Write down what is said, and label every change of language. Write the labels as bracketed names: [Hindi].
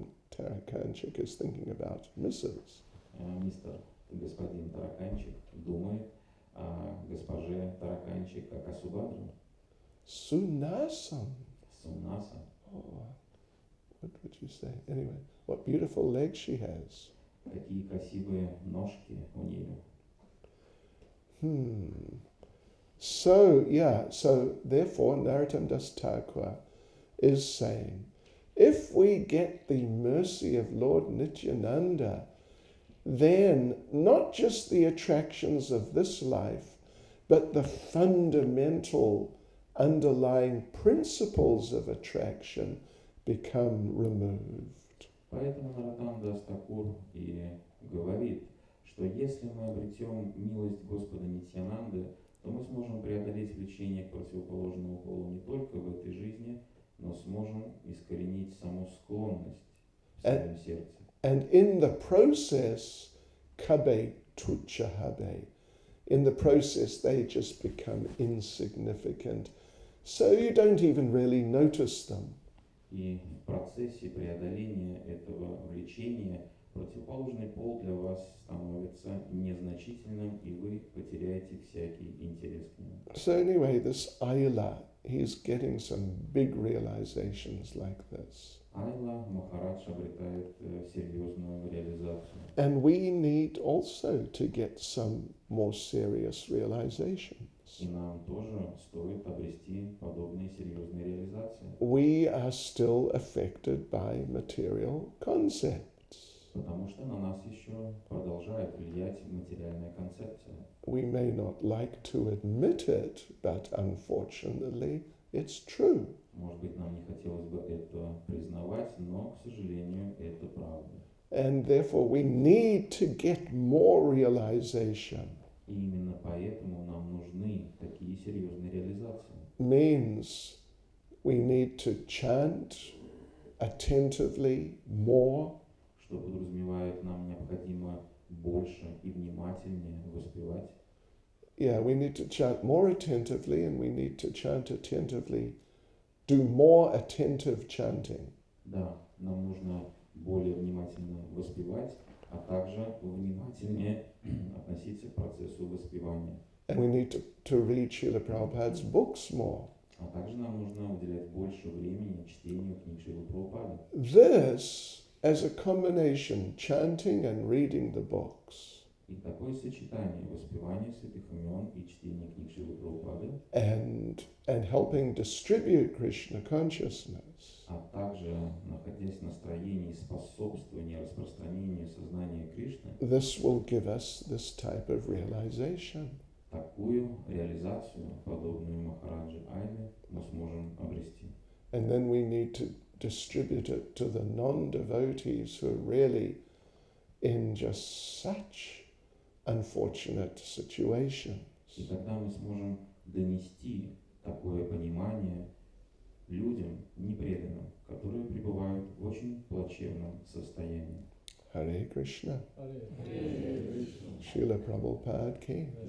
[English] Tarakanchik is thinking about Mrs. [Russian] Мистер господин Тараканчик думает о госпоже Тараканчик как о Субхадре. [English] Sunasam. [Russian] Сунаса. [English] Oh, what would you say? Anyway, what beautiful legs she has. [Russian] Какие красивые ножки у нее. [English] So therefore Narottam Das Thakur is saying, if we get the mercy of Lord Nityananda, then not just the attractions of this life, but the fundamental underlying principles of attraction become removed. [Russian] Поэтому Нароттам Дас Такур и говорит, что если мы обретем милость Господа Нитьянанды, то мы сможем преодолеть влечение к противоположному полу не только в этой жизни, но сможем искоренить саму склонность в своем сердце. [English] And in the process, [Bangla] kabe tucha habe. [English] In the process, they just become insignificant. So you don't even really notice them. [Russian] И в процессе преодоления этого влечения противоположный пол для вас становится незначительным, и вы потеряете всякий интерес к нему. [English] So anyway, this Ayla, he's getting some big realizations like this. [Russian] Айла Махарадж обретает серьезную реализацию. [English] And we need also to get some more serious realizations. [Russian] И нам тоже стоит обрести подобные серьезные реализации. [English] We are still affected by material concepts. [Russian] Потому что на нас еще продолжает влиять материальная концепция. [English] We may not like to admit it, but unfortunately, it's true. [Russian] Может быть, нам не хотелось бы это признавать, но, к сожалению, это правда. [English] And therefore, we need to get more realization. [Russian] И именно поэтому нам нужны такие серьезные реализации. [English] Means we need to chant attentively more. [Russian] Что подразумевает, нам необходимо больше и внимательнее воспевать. [English] Yeah, we need to chant more attentively, and we need to chant attentively, do more attentive chanting. [Russian] Да, нам нужно более внимательно воспевать, а также внимательнее относиться к процессу воспевания. [English] And we need to read Srila Prabhupada's books more. [Russian] А также нам нужно уделять больше времени чтению книг Шрилы Прабхупады. [English] This, as a combination, chanting and reading the books, [Russian] И такое сочетание воспевания святых имен и чтения книг Шрилы Прабхупады, [English] and helping distribute Krishna consciousness, [Russian] а также, находясь в настроении способствования распространению сознания Кришны, [English] this will give us this type of realization. [Russian] такую реализацию, подобную Махараджи Айле, мы сможем обрести. [English] And then we need to distribute it to the non-devotees who are really in just such unfortunate situations. [Russian] И тогда мы сможем донести такое понимание людям непреданным, которые пребывают в очень плачевном состоянии. [English] Hare Krishna. Srila Prabhupada ki.